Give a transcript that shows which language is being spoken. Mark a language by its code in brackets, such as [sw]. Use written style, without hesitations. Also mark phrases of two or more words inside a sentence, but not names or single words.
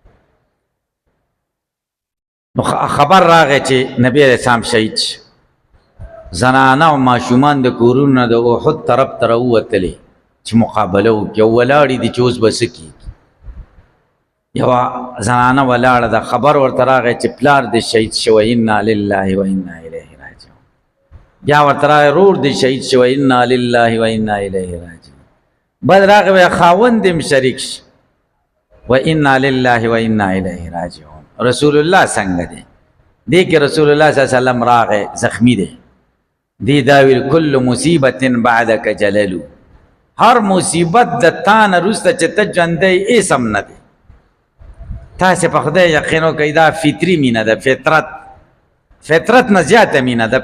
[ps] نو خبر راغی چې نبی علیه السلام شهید شي. زنانه او ماشومان د کورونو نه د احد طرف ته راووتلې چې مقابله وکړي او ولاړې دي چې اوس به څه کېږي. یوه زنانه ولاړه ده، خبر ورته راغی چې پلار دې شهید شوی، [ar] انا لله و انا الیه راجعون. [ps] بیا ورته راغی رور دې شهید شوی، [ar] انا لله و انا الیه راجعون. [ps] بل راغی وایي خاوند دې م شریک شي، [ar] و انا لله و انا الیه راجعون. [ps] رسول الله څنګه دی؟ دې کې رسول الله [ar] صلی الله علیه وسلم [ps] راغی زخمی دی. دی دا ویل [ar] کل مصیبت بعدک جللو، [ps] هر مصیبت د تا نه وروسته چې ته ژوندی هېڅ هم نه دی. تاسې په خدای یقین وکئ دا فطري مینه ده، فطرت نه زیاته مینه ده.